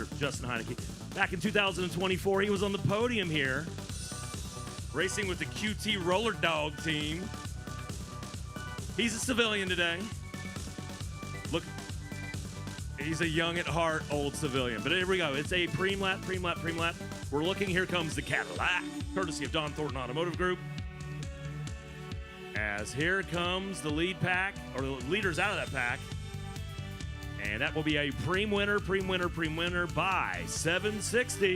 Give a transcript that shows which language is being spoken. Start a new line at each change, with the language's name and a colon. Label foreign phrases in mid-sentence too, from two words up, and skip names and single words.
English: Justin Heineke, back in 2024, he was on the podium here, racing with the QT Roller Dog team. He's a civilian today. Look, he's a young at heart old civilian. But here we go. It's a preem lap, preem lap, preem lap. We're looking. Here comes the Cadillac, courtesy of Don Thornton Automotive Group. As here comes the lead pack, or the leaders out of that pack. And that will be a preem winner, preem winner, preem winner by 760.